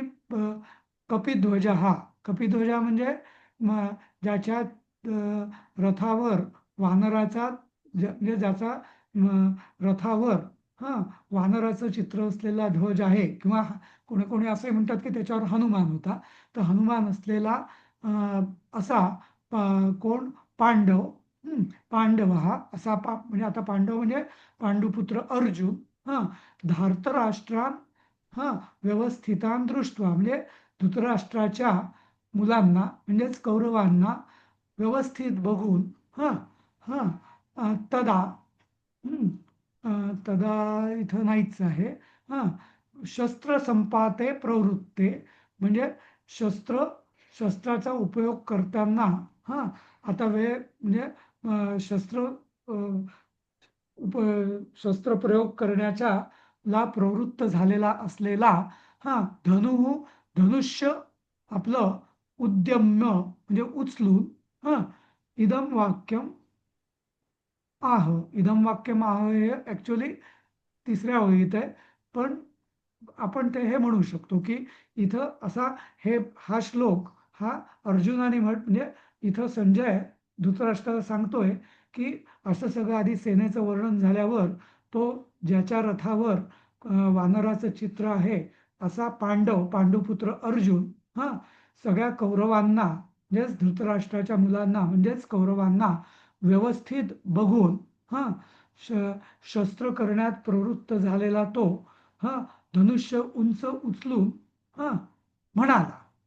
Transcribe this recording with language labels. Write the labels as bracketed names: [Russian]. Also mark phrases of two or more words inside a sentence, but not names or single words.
[Marathi] कपिध्वज, हा कपिध्वज म्हणजे ज्याच्या रथावर वानराचा म्हणजे ज्याचा रथावर वानराचं चित्र असलेला ध्वज आहे, किंवा कोणी कोणी असे म्हणतात की त्याच्यावर हनुमान होता, तर हनुमान असलेला असा कोण पांडव, पांडव हा असा म्हणजे आता पांडव म्हणजे पांडुपुत्र अर्जुन, [Sanskrit] धार्तराष्ट्रान व्यवस्थितान दृष्ट्वा [Marathi] म्हणजे धृतराष्ट्राच्या मुलांना म्हणजेच कौरवांना व्यवस्थित बघून, तदा, तदा इथं नाहीच आहे. [Sanskrit] शस्त्र संपाते प्रवृत्ते [Marathi] म्हणजे शस्त्राचा उपयोग करताना, आता वेळ म्हणजे शस्त्र प्रयोग करण्याच्या ला प्रवृत्त झालेला असलेला धनुष्य आपलं उद्यम्य म्हणजे उचलून, [Sanskrit] इदम वाक्यम इदम वाक्यम [Marathi] हे ऍक्च्युअली 3ऱ्या ओळीत आहे, पण आपण ते हे म्हणू शकतो की इथं असा हा श्लोक हा अर्जुनाने म्हणजे इथं संजय धृतराष्ट्राला सांगतोय की असं सगळं आधी सेनेचं वर्णन झाल्यावर तो ज्याच्या रथावर वानराचं चित्र आहे असा पांडुपुत्र अर्जुन सगळ्या कौरवांना म्हणजेच धृतराष्ट्राच्या मुलांना म्हणजेच कौरवांना व्यवस्थित बघून शस्त्र करण्यात प्रवृत्त झालेला तो धनुष्य उंच उचलून म्हणाला.